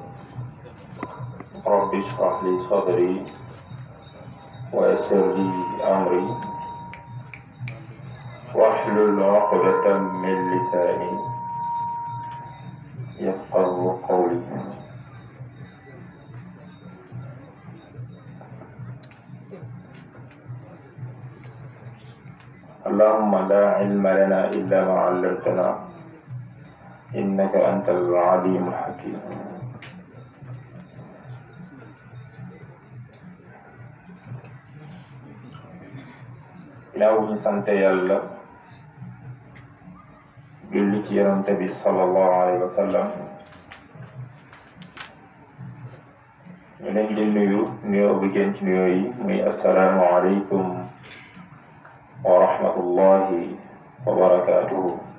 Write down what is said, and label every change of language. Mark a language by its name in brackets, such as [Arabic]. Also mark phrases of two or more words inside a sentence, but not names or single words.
[Arabic] رب اشرح لي صدري ويسر لي أمري واحلل عقدة من لساني يفقهوا قولي. اللهم لا علم لنا إلا ما علمتنا إنك أنت العليم الحكيم. [Wolof] ginnaaw bi sant Yàlla julli ci Yonent bi [Arabic] صلى الله عليه وسلم, [Wolof] ñu leen di nuyoo bu gën ci nuyoo yi muy [Arabic] السلام عليكم ورحمة الله وبركاته.